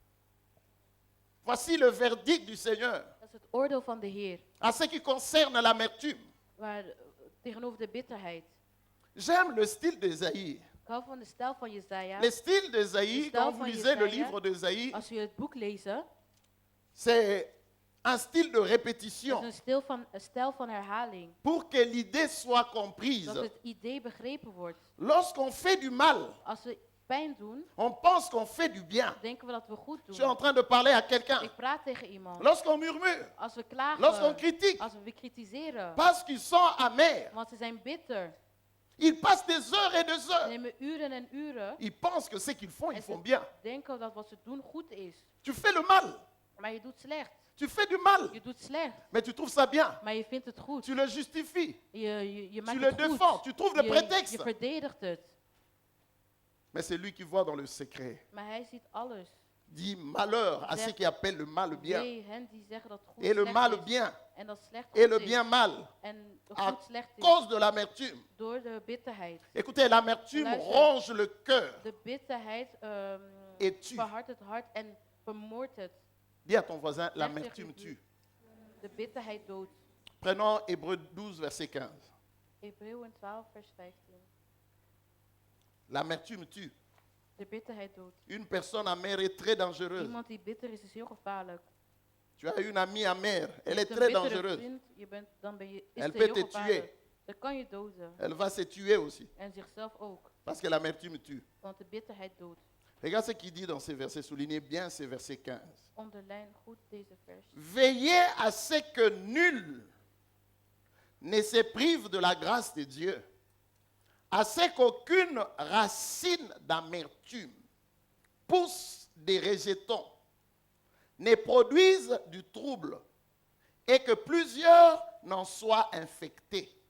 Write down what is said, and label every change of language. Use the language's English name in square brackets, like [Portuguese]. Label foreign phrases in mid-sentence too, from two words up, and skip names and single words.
[French] Voici le verdict du Seigneur [Dutch] Dat is het oordeel van de Heer. [French] à ce qui concerne l'amertume. [Dutch] Tegenover de bitterheid. [French] J'aime le style d'Ésaïe. [Dutch] Ik hou van de stijl van Jesaja. [French] Le style d'Ésaïe, Le style quand vous [Dutch] van [French] lisez le [Dutch] Jesaja, [French] livre d'Ésaïe, [Dutch] Als u het boek leest, [French] c'est un style de [Dutch] is [French] répétition [Dutch] een stijl van herhaling. [French] pour que l'idée soit comprise. [Dutch] Dat het idee begrepen wordt. [French] Lorsqu'on fait du mal, [Dutch] Als we pijn doen, [French] on pense qu'on fait du bien. [Dutch] denken we dat we goed [French] Je suis en [Dutch] doen. [French] train de parler à quelqu'un. [Dutch] Ik praat tegen iemand. [French] Lorsqu'on murmure, [Dutch] Als we klagen, [French] lorsqu'on critique, [Dutch] als we kritiseren, [French] parce qu'ils sont amers, [Dutch] want ze zijn bitter. [French] ils passent des heures et des [Dutch] Ze [French] heures. [Dutch] nemen uren en uren. [French] Ils pensent que ce qu'ils font, ils [Dutch] En [French] font [Dutch] ze [French] bien. [Dutch] denken dat wat ze doen goed is. [French] Tu fais le mal, [Dutch] Maar je doet slecht. [French] tu fais du mal, [Dutch] Je doet slecht. [French] mais tu trouves ça bien. [Dutch] Maar je vindt het goed. [French] Tu le justifies, [Dutch] Je maakt [French] tu [Dutch] het [French] le [Dutch] goed. [French] défends, tu trouves le [Dutch] Je [French] prétexte. [Dutch] verdedigt het. [French] Mais c'est lui qui voit dans le secret. [Dutch] Maar hij ziet alles. [French] Dit malheur à ceux qui appellent le mal bien [Dutch] Wee hen die zeggen dat goed [French] et le [Dutch] slecht [French] mal [Dutch] is. [French] bien [Dutch] En dat slecht [French] et le [Dutch] goed is. [French] bien mal [Dutch] En [French] à [Dutch] goed slecht is. [French] cause de l'amertume. [Dutch] Door de bitterheid. [French] Écoutez, l'amertume [Dutch] Luister. [French] ronge le cœur [Dutch] De bitterheid [French] et tue. [Dutch] verhardt het hart en vermoordt het. [French] Dis à ton voisin, l'amertume tue. [Dutch] De bitterheid doodt. [French] Prenons Hébreux 12, verset 15. [Dutch] Hebreeën 12, vers 15. [French] L'amertume tue. [Dutch] De bitterheid doodt. [French] Une personne amère est très dangereuse. [Dutch] Iemand die bitter is heel gevaarlijk. [French] Tu as une amie amère, elle est [Dutch] Een [French] très [Dutch] bittere [French] dangereuse. [Dutch] vriend, dan ben je, is [French] Elle [Dutch] ze [French] peut [Dutch] heel [French] te [Dutch] gevaarlijk. [French] tuer. [Dutch] Dan kan je doden. [French] Elle va se tuer aussi, [Dutch] En zichzelf ook. [French] parce que l'amertume tue. [Dutch] Want de bitterheid doodt. [French] Regarde ce qu'il dit dans ces versets, soulignez bien ces versets 15. [Dutch] Onderlijn goed deze vers. [French] Veillez à ce que nul ne se prive de la grâce de Dieu, à ce qu'aucune racine d'amertume pousse des rejetons, ne produise du trouble, et que plusieurs n'en soient infectés.